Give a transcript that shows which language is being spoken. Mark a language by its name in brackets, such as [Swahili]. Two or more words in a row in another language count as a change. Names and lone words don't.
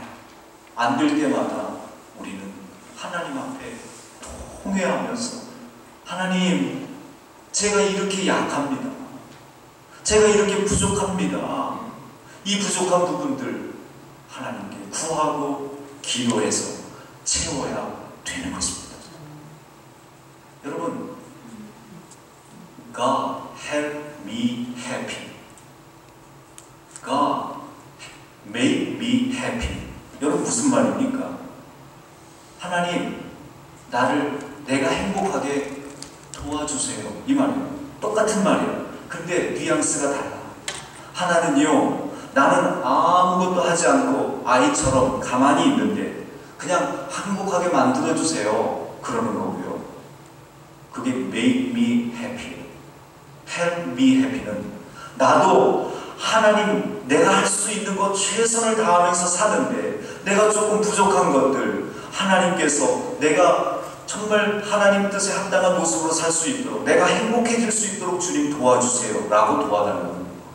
[Korean] 안 될 때마다 우리는 하나님 앞에 통회하면서 하나님, 제가 이렇게 약합니다. 제가 이렇게 부족합니다. 이 부족한 부분들 하나님께 구하고 기도해서 채워야 되는 것입니다. 여러분, [English] God help me happy. God make me happy. [Korean] 여러분, 무슨 말입니까? 하나님, 내가 행복하게 도와주세요. 이 말이에요. 똑같은 말이에요. 근데 뉘앙스가 달라. 하나는요, 나는 아무것도 하지 않고 아이처럼 가만히 있는데 그냥 행복하게 만들어주세요. 그러는 거고요. 그게 [English] make me happy. help me happy [Korean] 는 나도 하나님, 내가 할 수 있는 것 최선을 다하면서 사는데 내가 조금 부족한 것들 하나님께서 내가 정말 하나님 뜻에 합당한 모습으로 살 수 있도록, 내가 행복해질 수 있도록 주님 도와주세요 라고 도와달라는 거예요.